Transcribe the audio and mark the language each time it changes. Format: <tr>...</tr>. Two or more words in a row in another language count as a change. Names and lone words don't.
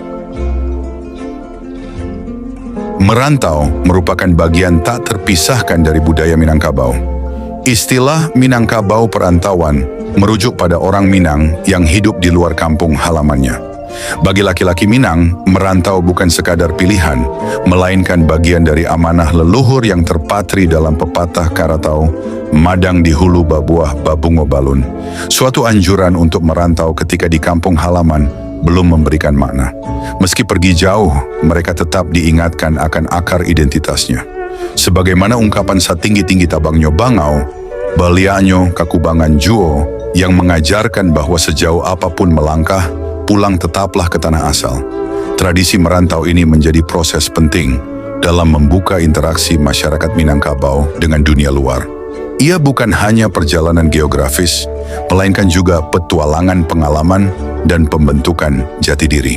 <id>Merantau merupakan bagian tak terpisahkan dari budaya Minangkabau. Istilah Minangkabau perantauan merujuk pada orang Minang yang hidup di luar kampung halamannya. Bagi laki-laki Minang, merantau bukan sekadar pilihan, melainkan bagian dari amanah leluhur yang terpatri dalam pepatah</id> <min>Karatau, Madang di hulu babuah babungo balun.</min> <id>Suatu anjuran untuk merantau ketika di kampung halaman belum memberikan makna. Meski pergi jauh, mereka tetap diingatkan akan akar identitasnya. Sebagaimana ungkapan</id> <min>satinggi-tinggi tabangnya bangau, balianyo kakubangan juo,</min> <id>yang mengajarkan bahwa sejauh apapun melangkah, pulang tetaplah ke tanah asal. Tradisi merantau ini menjadi proses penting dalam membuka interaksi masyarakat Minangkabau dengan dunia luar. Ia bukan hanya perjalanan geografis, melainkan juga petualangan pengalaman dan pembentukan jati diri.</id>